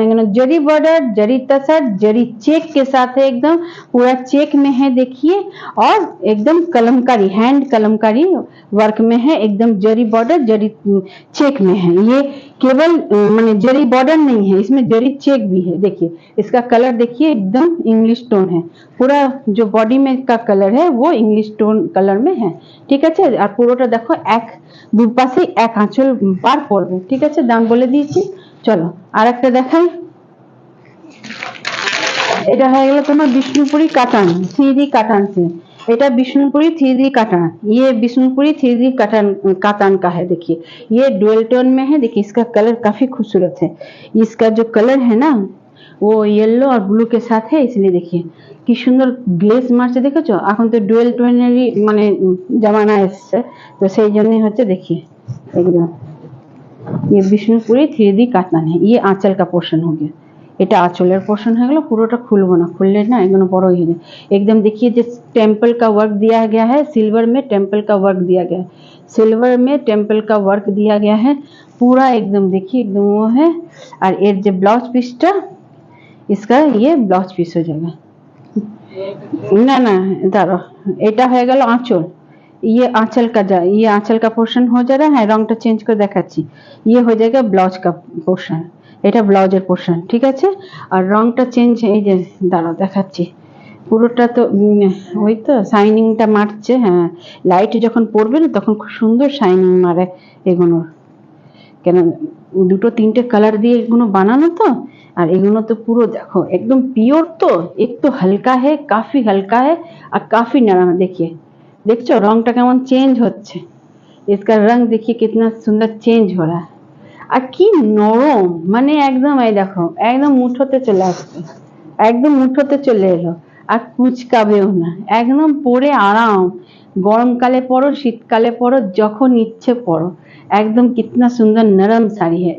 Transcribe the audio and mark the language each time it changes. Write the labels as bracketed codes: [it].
[bn] এখানে [hi] जरी बॉर्डर, जरी तसर, जरी चेक के साथ है, एकदम पूरा चेक में है देखिए, और एकदम कलमकारी हैंड कलमकारी वर्क में है, एकदम जरी बॉर्डर जरी चेक में है। ये केवल माने जरी बॉर्डर नहीं है, इसमें जरी चेक भी है। देखिए इसका कलर देखिए एकदम इंग्लिश टोन है, पूरा जो बॉडी में का कलर है वो इंग्लिश टोन कलर में है। ठीक है, और [bn] পুরোটা দেখো এক দুপাশে এক আঁচল পার পড়বে। ঠিক আছে, দাম বলে দিয়েছি। চলো আর একটা দেখাই, এটা হয়ে গেল তোমার বিষ্ণুপুরি কাটান, 3D काटान से। এটা বিষ্ণুপুরি 3D काटान, [hi] ये बिष्णुपुरी 3D काटान कातान का है। देखिए ये डुअल टोन में है, देखिए इसका कलर काफी खूबसूरत है। इसका जो कलर है ना वो येलो और ब्लू के साथ है, इसलिए देखिए [bn] কি সুন্দর গ্লেজ মারছে, দেখেছো? এখন তো ডুয়েল টোনেরই মানে জামানা এসছে, তো সেই জন্যই হচ্ছে [hi] देखिए एकदम ये [bn] বিষ্ণুপুরি 3D कातान है। [hi] ये आंचल का पोर्शन हो गया, [bn] এটা আঁচলের পোর্শন হয়ে গেল। পুরোটা খুলবো না, খুললে না এগুলো বড় হয়ে যায়। [hi] एकदम देखिए जो टेम्पल का वर्क दिया गया है, सिल्वर में टेम्पल का वर्क दिया गया है, सिल्वर में टेम्पल का वर्क दिया गया है पूरा एकदम। देखिए एकदम वो है। और [bn] এর যে ব্লাউজ পিসটা, [hi] इसका ये ब्लाउज पीस हो जाएगा। ना ना दाঁড়াও, [bn] এটা হয়ে গেল আঁচল, [hi] ये आंचल का ये आंचल का पोर्शन हो जा रहा है। [bn] रंगটা চেঞ্জ করে দেখাচ্ছি, [hi] ये हो जाएगा ब्लाउज का पोर्शन, [bn] এটা ব্লাউজের পোর্শন। ঠিক আছে, আর রংটা চেঞ্জ, এই যে দাঁড়াও দেখাচ্ছি, পুরোটা তো ওই তো শাইনিংটা মারছে। হ্যাঁ, লাইট যখন পড়বে না তখন খুব সুন্দর শাইনিং মারে এগুলোর, কেন দুটো তিনটে কালার দিয়ে এগুলো বানানো তো। আর এগুলো তো পুরো দেখো एकदम পিওর, তো [hi] एक तो हल्का है, काफी हल्का है और काफी नरम है। देखिए [bn] দেখছো রংটা কেমন চেঞ্জ হচ্ছে, [hi] इसका रंग देखिए कितना सुंदर चेंज हो रहा है। [bn] আর কি নরম, মানে একদম এই দেখো একদম মুঠোতে চলে আসছে, একদম মুঠোতে চলে এলো, আর কুচকাবেও না, একদম পরে আরাম। গরমকালে পরো, শীতকালে পরো, যখন ইচ্ছে পরো, একদম কিতনা সুন্দর নরম শাড়ি है।